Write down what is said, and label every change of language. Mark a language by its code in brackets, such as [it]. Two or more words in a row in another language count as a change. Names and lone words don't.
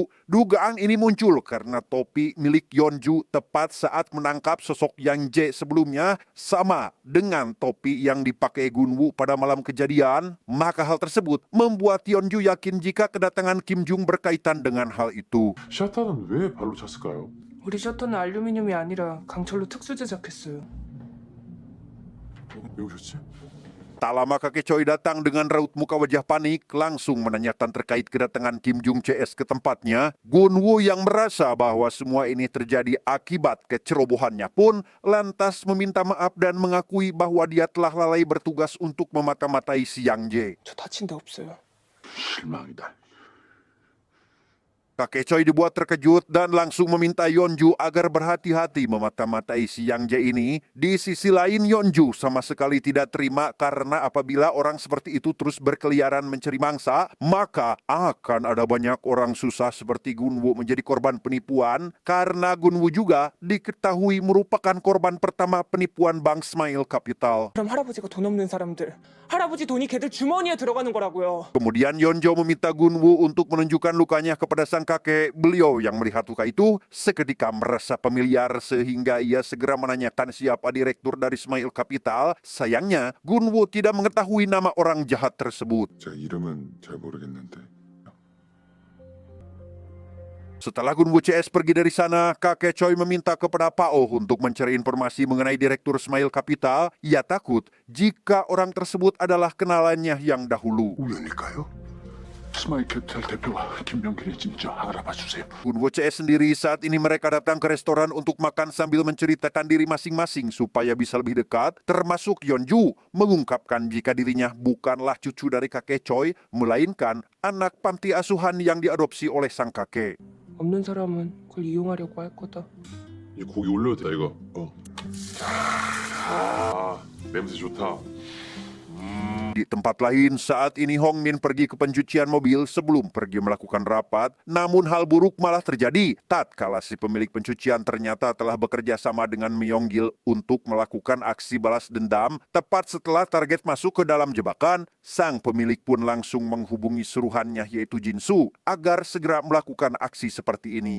[id] Dugaan ini muncul karena topi milik Yeonju tepat saat menangkap sosok Yang Jae sebelumnya sama dengan topi yang dipakai Gunwu pada malam kejadian. Maka hal tersebut membuat Yeonju yakin jika kedatangan Kim Jung berkaitan dengan hal itu. [ko] 샤타는 왜 발로 찼을까요? 우리 셔터는 알루미늄이 아니라 강철로 특수 제작했어요. 왜 오셨지? [id] Tak lama kakek Choi datang dengan raut muka wajah panik, langsung menanyakan terkait kedatangan Kim Jung CS ke tempatnya. Gunwu yang merasa bahwa semua ini terjadi akibat kecerobohannya pun lantas meminta maaf dan mengakui bahwa dia telah lalai bertugas untuk memata-matai si Yang Jae. [ko] 저 다친 데 없어요. 실망이다. [id] Kakek Choi dibuat terkejut dan langsung meminta Yeonju agar berhati-hati memata-matai si Yang Jae ini. Di sisi lain, Yeonju sama sekali tidak terima karena apabila orang seperti itu terus berkeliaran mencari mangsa, maka akan ada banyak orang susah seperti Gunwu menjadi korban penipuan, karena Gunwu juga diketahui merupakan korban pertama penipuan Bank Smile Capital. [ko] 그럼 할아버지가 돈 없는 사람들, 할아버지 돈이 걔들 주머니에 들어가는 거라고요. [id] Kemudian Yeonjo meminta Gunwu untuk menunjukkan lukanya kepada sang kakek, beliau yang melihat luka itu seketika merasa familiar sehingga ia segera menanyakan siapa direktur dari Smile Capital. Sayangnya, Gunwo tidak mengetahui nama orang jahat tersebut. [ko] 제가 이름은 잘 모르겠는데 [id] Setelah Gunwo CS pergi dari sana, kakek Choi meminta kepada Pao untuk mencari informasi mengenai direktur Smile Capital. Ia takut jika orang tersebut adalah kenalannya yang dahulu. [ko] 우연일까요? 스마일캐피탈 대표가 김명길의 진짜 알아봐 주세요. [id] Gunwo CS sendiri saat ini mereka datang ke restoran untuk makan sambil menceritakan diri masing-masing supaya bisa lebih dekat, termasuk Yeonju mengungkapkan jika dirinya bukanlah cucu dari kakek Choi, melainkan anak panti asuhan yang diadopsi oleh sang kakek. [ko] 없는 사람은 그걸 이용하려고 할 거다. 이 고기 올려도 돼 이거. 아 냄새 좋다. [id] Di tempat lain, saat ini Hong Min pergi ke pencucian mobil sebelum pergi melakukan rapat. Namun hal buruk malah terjadi tatkala si pemilik pencucian ternyata telah bekerja sama dengan Myong-gil untuk melakukan aksi balas dendam. Tepat setelah target masuk ke dalam jebakan, sang pemilik pun langsung menghubungi suruhannya yaitu Jinsu agar segera melakukan aksi seperti ini.